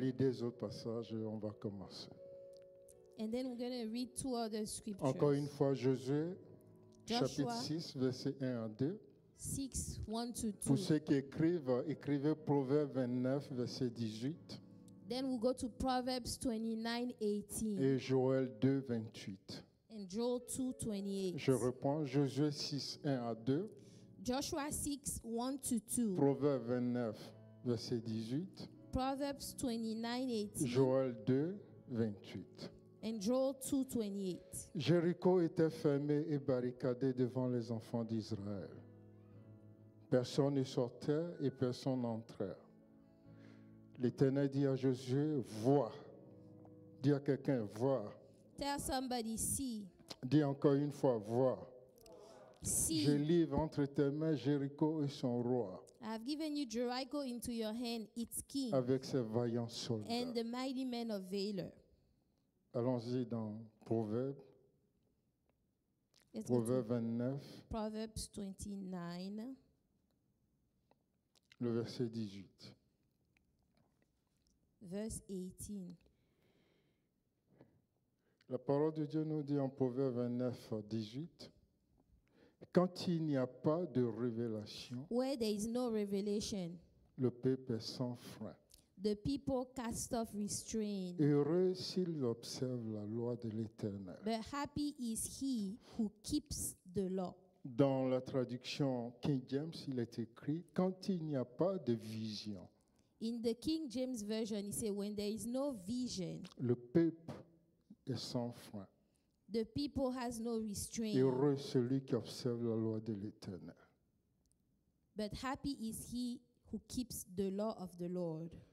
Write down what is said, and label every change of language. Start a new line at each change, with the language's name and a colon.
French: lire des autres passages et on va commencer.
English: And then we're going to read 2 other scriptures.
French: Encore une fois, Josué,
English: Joshua.
French: chapitre 6, versets 1 à 2.
English: 6, 1 to 2.
French: Pour ceux qui écrivent, écrivez Proverbe 29, verset 18
English: Then we'll go to Proverbs 29, 18.
French: et Joël 2, 28.
English: And Joel 2, 28.
French: Je reprends Josué 6, 1 à 2,
English: Joshua 6, 1 to 2.
French: Proverbe 29, verset 18,
English: Proverbs 29, 18.
French: Joël 2, 28.
English: And Joel 2, 28.
French: Jéricho était fermé et barricadé devant les enfants d'Israël. Personne ne sortait et personne n'entrait. L'Éternel dit à Josué, vois. Dis à quelqu'un, vois.
English: Tell somebody, see.
French: Dis encore une fois, vois. Je
English: See,
French: livre entre tes mains Jéricho et son roi,
English: I have given you Jericho into your hand, its king,
French: avec ses vaillants soldats.
English: and the mighty men of Valor.
French: Allons-y dans Proverbe,
English: Let's go to
French: Proverbe 29,
English: Proverbs 29,
French: le verset 18.
English: verse 18.
French: La parole de Dieu nous dit en Proverbe 29, 18, quand il n'y a pas de révélation,
English: Where there is no revelation,
French: le peuple est sans frein.
English: the people cast off restraint.
French: Heureux s'il observe la loi de l'Éternel.
English: But happy is he who keeps the law.
French: Dans la traduction King James, il est écrit, quand il n'y a pas de vision,
English: In the King James Version, he said, when there is no vision,
French: le peuple est sans frein.
English: the people has no restraint.
French: Heureux celui qui observe la loi de l'Éternel.
English: But happy is he who keeps the law of the Lord.